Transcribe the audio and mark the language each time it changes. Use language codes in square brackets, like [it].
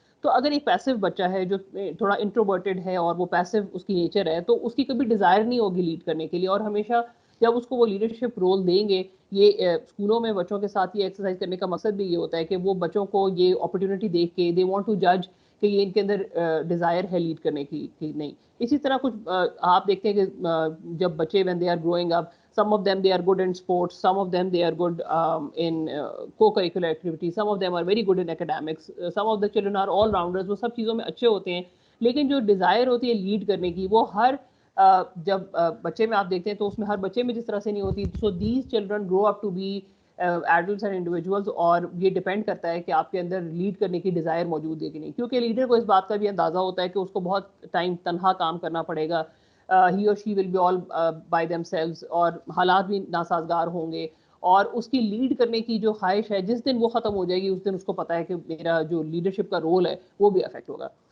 [ur] تو اگر ایک پیسو بچہ ہے جو تھوڑا انٹروورٹڈ ہے اور وہ پیسو اس کی نیچر ہے, تو اس کی کبھی ڈیزائر نہیں ہوگی لیڈ کرنے کے لیے. اور ہمیشہ جب اس کو وہ لیڈرشپ رول دیں گے, یہ اسکولوں میں بچوں کے ساتھ یہ ایکسرسائز کرنے کا مقصد بھی یہ ہوتا ہے کہ وہ بچوں کو یہ اپرچونٹی دیکھ کے دے وانٹ ٹو جج کہ یہ ان کے اندر ڈیزائر ہے لیڈ کرنے کی نہیں. [en] اسی طرح کچھ آپ دیکھتے ہیں کہ جب بچے when they are growing up, some of them they are good in sports, some of them they are good in co-curricular activities, some of them are very good in academics, some of the children are all rounders, وہ سب چیزوں میں اچھے ہوتے ہیں. [ur] لیکن جو Dzire ہوتی ہے لیڈ کرنے کی وہ ہر جب بچے میں آپ دیکھتے ہیں تو اس میں ہر بچے میں جس طرح سے نہیں ہوتی. So these children grow up to be adults and individuals, اور یہ ڈیپینڈ کرتا ہے کہ آپ کے اندر لیڈ کرنے کی ڈیزائر موجود ہے کہ نہیں. کیونکہ لیڈر کو اس بات کا بھی اندازہ ہوتا ہے کہ اس کو بہت ٹائم تنہا کام کرنا پڑے گا, ہی اور شی will be all by them selves, اور حالات بھی ناسازگار ہوں گے, اور اس کی لیڈ کرنے کی جو خواہش ہے جس دن وہ ختم ہو جائے گی اس دن اس کو پتا ہے کہ میرا جو لیڈرشپ کا رول ہے وہ بھی افیکٹ ہوگا.